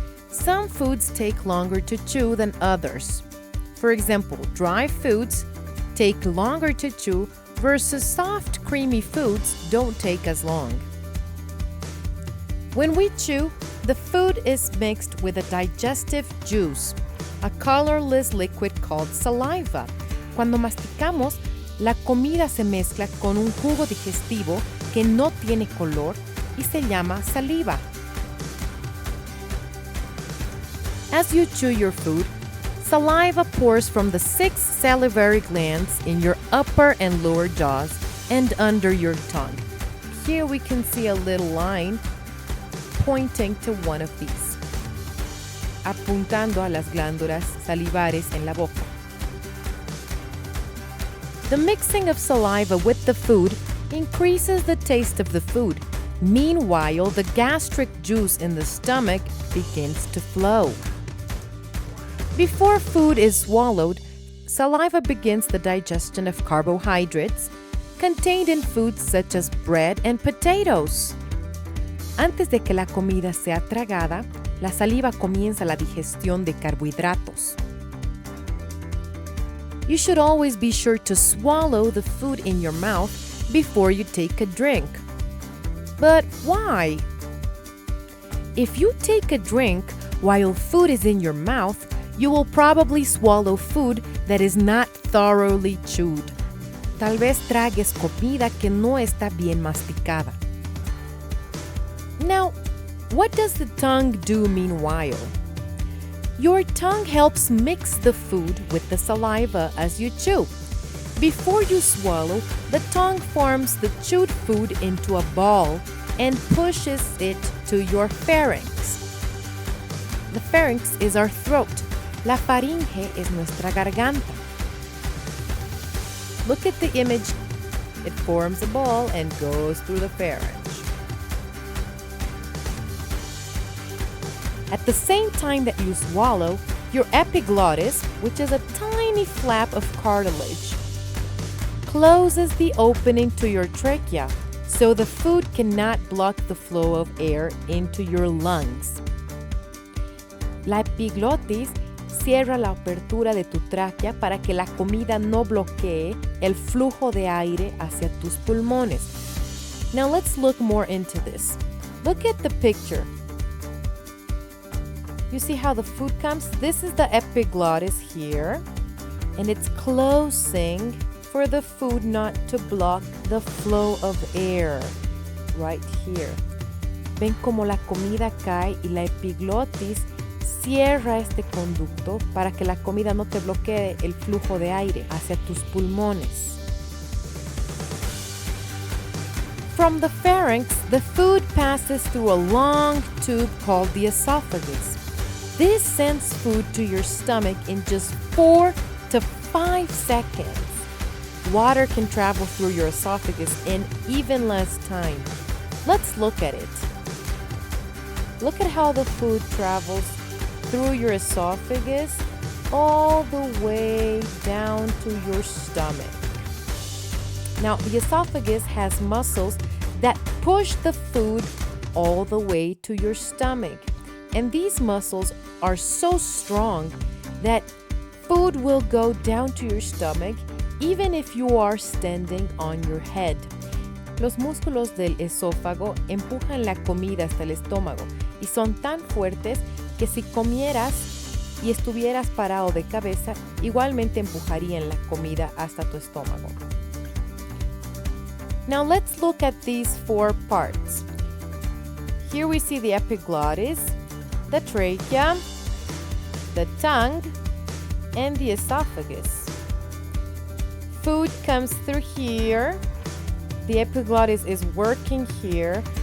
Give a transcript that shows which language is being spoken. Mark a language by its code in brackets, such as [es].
[en] Some foods take longer to chew than others. For example, dry foods take longer to chew versus soft, creamy foods don't take as long. When we chew, the food is mixed with a digestive juice, a colorless liquid called saliva. [es] Cuando masticamos, la comida se mezcla con un jugo digestivo que no tiene color y se llama saliva. [en] As you chew your food, saliva pours from the 6 salivary glands in your upper and lower jaws and under your tongue. Here we can see a little line pointing to one of these, [es] apuntando a las glándulas salivares en la boca. [en] The mixing of saliva with the food increases the taste of the food. Meanwhile, the gastric juice in the stomach begins to flow. Before food is swallowed, saliva begins the digestion of carbohydrates contained in foods such as bread and potatoes. [es] Antes de que la comida sea tragada, la saliva comienza la digestión de carbohidratos. [en] You should always be sure to swallow the food in your mouth before you take a drink. But why? If you take a drink while food is in your mouth, you will probably swallow food that is not thoroughly chewed. [es] Tal vez tragues comida que no está bien masticada. [en] Now, what does the tongue do meanwhile? Your tongue helps mix the food with the saliva as you chew. Before you swallow, the tongue forms the chewed food into a ball and pushes it to your pharynx. The pharynx is our throat. [es] La faringe es nuestra garganta. [en] Look at the image. It forms a ball and goes through the pharynx. At the same time that you swallow, your epiglottis, which is a tiny flap of cartilage, closes the opening to your trachea, so the food cannot block the flow of air into your lungs. [es] La epiglottis cierra la apertura de tu tráquea para que la comida no bloquee el flujo de aire hacia tus pulmones. [en] Now let's look more into this. Look at the picture. You see how the food comes? This is the epiglottis here, and it's closing for the food not to block the flow of air right here. [es] Ven como la comida cae y la epiglottis cierra este conducto para que la comida no te bloquee el flujo de aire hacia tus pulmones. [en] From the pharynx, the food passes through a long tube called the esophagus. This sends food to your stomach in just 4 to 5 seconds. Water can travel through your esophagus in even less time. Let's look at it. Look at how the food travels through your esophagus all the way down to your stomach. Now, the esophagus has muscles that push the food all the way to your stomach. And these muscles are so strong that food will go down to your stomach even if you are standing on your head. [es] Los músculos del esófago empujan la comida hasta el estómago y son tan fuertes que si comieras y estuvieras parado de cabeza, igualmente empujarían la comida hasta tu estómago. [en] Now let's look at these 4 parts. Here we see the epiglottis, the trachea, the tongue, and the esophagus. Food comes through here. The epiglottis is working here.